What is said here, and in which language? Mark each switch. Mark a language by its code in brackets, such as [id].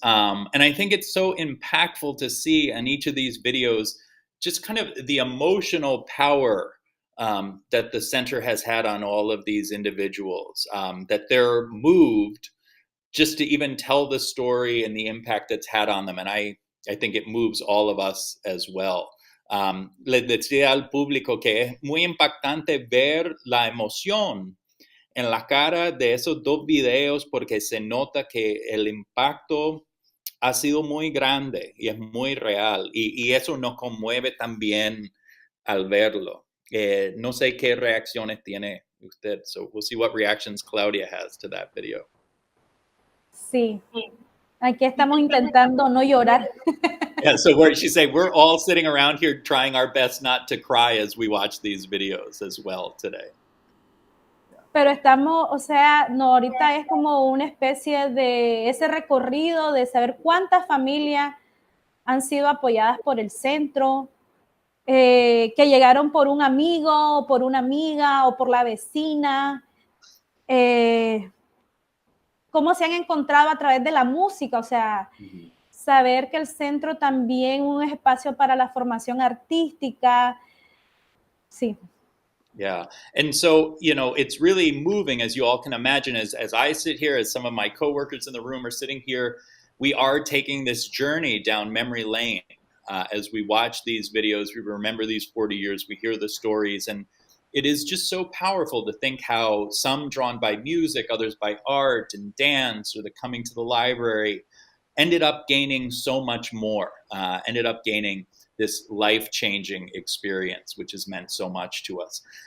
[en] And I think it's so impactful to see on each of these videos just kind of the emotional power that the center has had on all of these individuals, that they're moved just to even tell the story and the impact it's had on them. And I think it moves all of us as well. [es] Les decía al público que es muy impactante ver la emoción en la cara de esos 2 videos porque se nota que el impacto ha sido muy grande y es muy real y eso nos conmueve también al verlo. No sé qué reacciones tiene usted, [en] so we'll see what reactions Claudia has to that video. [es] Sí, aquí estamos intentando no llorar. [en] Yeah, so she's saying we're all sitting around here trying our best not to cry as we watch these videos as well today. [es] Pero estamos, o sea, no, ahorita es como una especie de ese recorrido de saber cuántas familias han sido apoyadas por el centro, que llegaron por un amigo, o por una amiga, o por la vecina, cómo se han encontrado a través de la música, o sea, saber que el centro también es un espacio para la formación artística, sí. Yeah. [en] And so, you know, it's really moving, as you all can imagine, as I sit here, as some of my coworkers in the room are sitting here, we are taking this journey down memory lane. As we watch these videos, we remember these 40 years, we hear the stories, and it is just so powerful to think how some drawn by music, others by art and dance, or the coming to the library, ended up gaining so much more, ended up gaining this life-changing experience, which has meant so much to us.